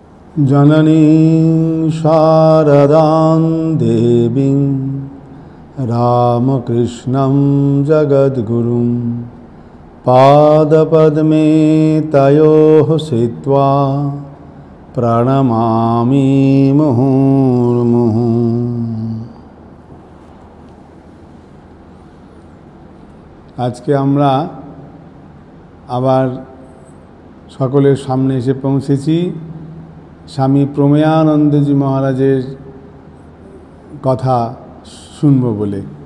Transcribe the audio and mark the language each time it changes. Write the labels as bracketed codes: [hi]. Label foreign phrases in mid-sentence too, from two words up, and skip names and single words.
[sa] जननीं शारदां देवीं रामकृष्णं जगद्गुरुं पादपद्मे तयोः स्थित्वा प्रणमामि मुहुर्मुहुः। [bn] আজকে আমরা আবার সকলের সামনে এসে পৌঁছেছি স্বামী প্রমেয়ানন্দজি মহারাজের কথা শুনব বলে।